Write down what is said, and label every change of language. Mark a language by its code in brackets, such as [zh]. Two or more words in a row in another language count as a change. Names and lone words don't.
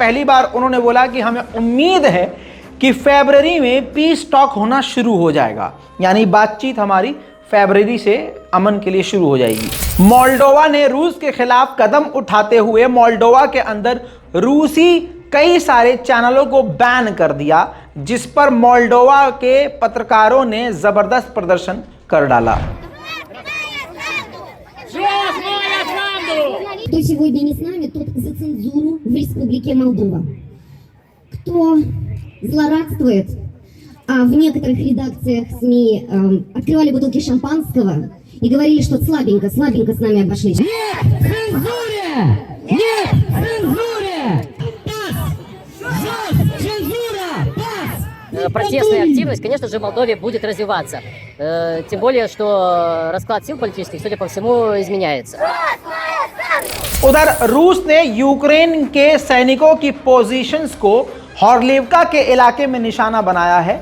[hi] पहली बार उन्होंने बोला कि हमें उम्मीद है कि फरवरी में [en] peace talk [hi] होना शुरू हो जाएगा, यानी बातचीत हमारी फरवरी से अमन के लिए शुरू हो जाएगी। मोल्डोवा ने रूस के खिलाफ कदम उठाते हुए मोल्डोवा के अंदर रूसी कई सारे चैनलों को बैन कर दिया, जिस पर मोल्डोवा के पत्रकारों ने जबरदस्त प्रदर्शन कर डाला। [ru] Кто сегодня не с нами, тот за цензуру в Республике Молдова. Кто злорадствует, а в некоторых редакциях СМИ открывали бутылки шампанского и говорили, что слабенько с нами обошлись. Нет цензуре! Нет цензуре! Протестная активность, конечно же, в Молдове будет развиваться. Тем более, что расклад сил политических, судя по всему, изменяется. [hi] उधर रूस ने यूक्रेन के सैनिकों की पोजीशंस को हॉर्लिवका के इलाके में निशाना बनाया है।